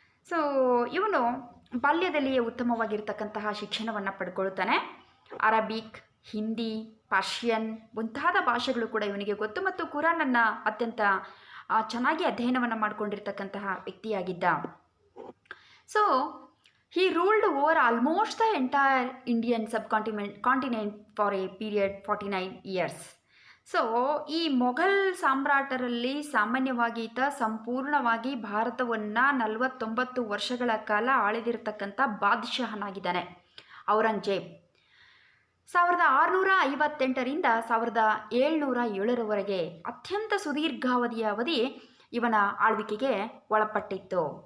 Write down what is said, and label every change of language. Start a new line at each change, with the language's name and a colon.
Kannada: So ಇವನು ಬಾಲ್ಯದಲ್ಲಿಯೇ ಉತ್ತಮವಾಗಿರ್ತಕ್ಕಂತಹ ಶಿಕ್ಷಣವನ್ನು ಪಡ್ಕೊಳ್ತಾನೆ. Arabic, Hindi, Persian ಮುಂತಾದ ಭಾಷೆಗಳು ಕೂಡ ಇವನಿಗೆ ಗೊತ್ತು ಮತ್ತು ಕುರಾನನ್ನು ಅತ್ಯಂತ ಚೆನ್ನಾಗಿ ಅಧ್ಯಯನವನ್ನು ಮಾಡಿಕೊಂಡಿರ್ತಕ್ಕಂತಹ ವ್ಯಕ್ತಿಯಾಗಿದ್ದ.
English: So he ruled over almost the entire Indian subcontinent for a period 49 years.
Kannada: So ಈ ಮೊಘಲ್ ಸಾಮ್ರಾಟರಲ್ಲಿ ಸಾಮಾನ್ಯವಾಗಿ ಈತ ಸಂಪೂರ್ಣವಾಗಿ ಭಾರತವನ್ನು 49 ವರ್ಷಗಳ ಕಾಲ ಆಳಿದಿರತಕ್ಕಂಥ ಬಾದಶಾಹನಾಗಿದ್ದಾನೆ ಔರಂಗಜೇಬ್. 1658ರಿಂದ 1707ರವರೆಗೆ ಅತ್ಯಂತ ಸುದೀರ್ಘಾವಧಿಯ ಅವಧಿ ಇವನ ಆಳ್ವಿಕೆಗೆ ಒಳಪಟ್ಟಿತ್ತು.